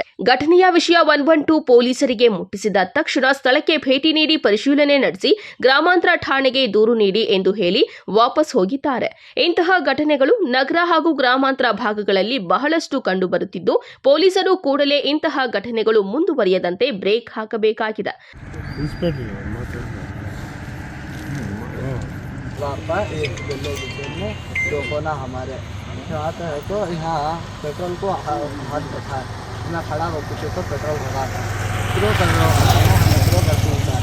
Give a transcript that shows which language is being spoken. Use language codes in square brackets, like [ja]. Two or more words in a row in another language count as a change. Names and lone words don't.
[kn] ಘಟನೆಯ ವಿಷಯ 112 ಪೊಲೀಸರಿಗೆ ಮುಟ್ಟಿಸಿದ ತಕ್ಷಣ ಸ್ಥಳಕ್ಕೆ ಭೇಟಿ ನೀಡಿ ಪರಿಶೀಲನೆ ನಡೆಸಿ ಗ್ರಾಮಾಂತರ ಠಾಣೆಗೆ ದೂರು ನೀಡಿ ಎಂದು ಹೇಳಿ ವಾಪಸ್ ಹೋಗಿದ್ದಾರೆ. ಇಂತಹ ಘಟನೆಗಳು ನಗರ ಹಾಗೂ ಗ್ರಾಮಾಂತರ ಭಾಗಗಳಲ್ಲಿ ಬಹಳಷ್ಟು ಕಂಡುಬರುತ್ತಿದ್ದು, ಪೊಲೀಸರು ಕೂಡಲೇ ಇಂತಹ ಘಟನೆಗಳು ಮುಂದುವರಿಯದಂತೆ ಬ್ರೇಕ್ ಹಾಕಬೇಕಾಗಿದೆ. [hi] आता है तो यहाँ पेट्रोल को हाथ उठाए, मैं खड़ा हो पीछे तो पेट्रोल भरा था, थ्रो कर रहा हूँ, थ्रो करते हैं।